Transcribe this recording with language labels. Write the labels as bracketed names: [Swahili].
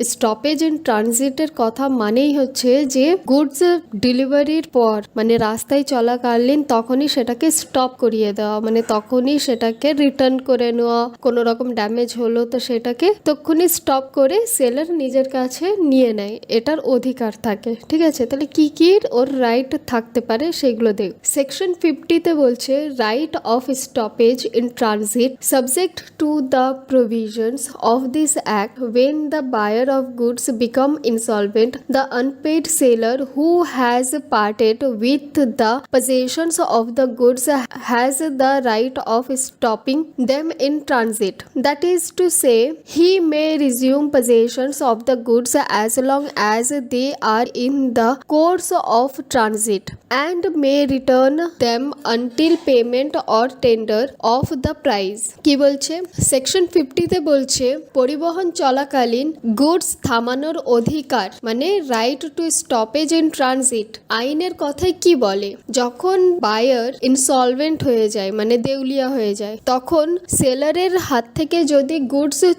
[Bangla] Stoppage in ট্রানজিটের কথা মানেই হচ্ছে যে গুডস ডেলিভারির পর মানে রাস্তায় চলাকালীন তখনই সেটাকে স্টপ করিয়ে দেওয়া, মানে তখনই সেটাকে রিটার্ন করে নেওয়া। কোনো রকম ড্যামেজ হলো তো সেটাকে তখনই স্টপ করে সেলার নিজের কাছে নিয়ে নেয়, এটার অধিকার থাকে। ঠিক আছে, তাহলে কি কি ওর রাইট থাকতে পারে সেগুলো দেখ। সেকশন 50-তে বলছে [English] Right of stoppage in transit subject to the provisions of this act when the buyer of goods become insolvent, the unpaid seller who has parted with the possessions of the goods has the right of stopping them in transit. That is to say, he may resume possessions of the goods as long as they are in the course of transit and may return them until payment or tender of the price. [Bangla] কি বলছে section 50-তে বলছে পরিবহন চলাকালীন goods থামানোর অধিকার মানে right two stoppage in transit. আইনের কথায় কি বলে, যখন বায়ার ইনসলভেন্ট হয়ে যায় মানে দেউলিয়া হয়ে যায়, তখন সেলারের হাত থেকে যদি গুডস